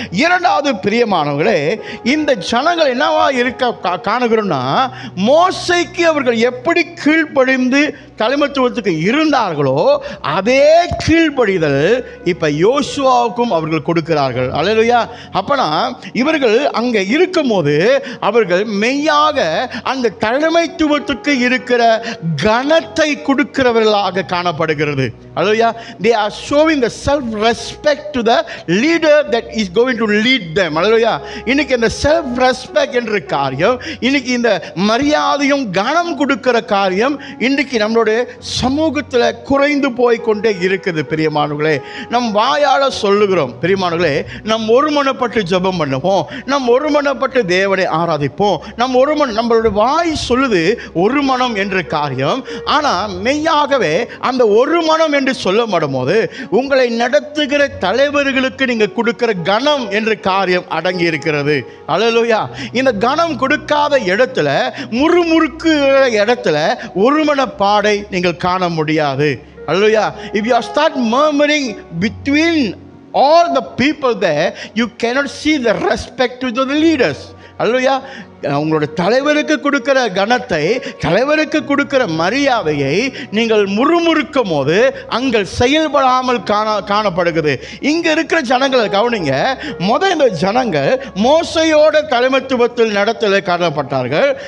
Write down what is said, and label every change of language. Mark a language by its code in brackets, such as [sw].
[ta] 2வது பிரியமானவர்களே, இந்த ஜனங்கள் என்னவா இருக்க காணுகிறோம்னா, மோசேக்கு அவர்கள் எப்படி கீழ்ப்படிந்து தலைமைத்துவத்துக்கு இருந்தார்களோ அதே கீழ்ப்படிதல் இப்போ யோசுவாவுக்கும் அவர்கள் கொடுக்கிறார்கள். அல்லேலூயா. அப்பனா இவர்கள் அங்கே இருக்கும்போது அவர்கள் மெய்யாக அந்த தலைமைத்துவத்துக்கு இருக்கிற கனத்தை கொடுக்கிறவர்களாக காணப்படுகிறது. அல்லேலூயா. [en] they are showing the self respect to the leader that is going to lead them. [ta] அல்லேலூயா. இன்னைக்கு இந்த self respect என்ற காரியம், இன்னைக்கு இந்த மரியாதையும் கனம் கொடுக்கிற காரியம் இன்னைக்கு நம்மளுடைய சமூகத்தில் குறைந்து போய் கொண்டே இருக்குது. பிரியமானவர்களே, நம் வாயால சொல்லுகிறோம், பிரியமானவர்களே, நம் ஒருமனப்பட்டு ஜெபம் பண்ணுவோம், நம் ஒருமனப்பட்டு தேவனை ஆராதிப்போம், நம்மளுடைய வாய் சொல்லுது ஒரு மனம் என்ற காரியம். ஆனால் மெய்யாகவே அந்த ஒரு மனம் என்று சொல்லப்படும் போது உங்களை நடத்துகிற தலைவர்களுக்கு நீங்கள் கொடுக்கிற கனம் என்ற காரியம் அடங்கி இருக்கிறது. அல்லேலூயா. இந்த கனம் கொடுக்காத இடத்துல, முறுமுறுக்கு இடத்துல ஒருமனப்பாடை நீங்கள் காண முடியாது. அல்லேலூயா. [en] If you start murmuring between all the people there, you cannot see the respect to the leaders. [ta] அல்லேலூயா. உங்களுடைய தலைவருக்கு கொடுக்கிற கனத்தை, தலைவருக்கு கொடுக்கிற மரியாதையை நீங்கள் முறுமுறுக்கும் போது அங்கே செயல்படாமல் காணப்படுகிறது. இங்கே இருக்கிற ஜனங்களை கவனிங்க. இந்த ஜனங்கள் மோசையோட தலைமைத்துவத்தில் நடத்தல காணப்பட்டார்கள்.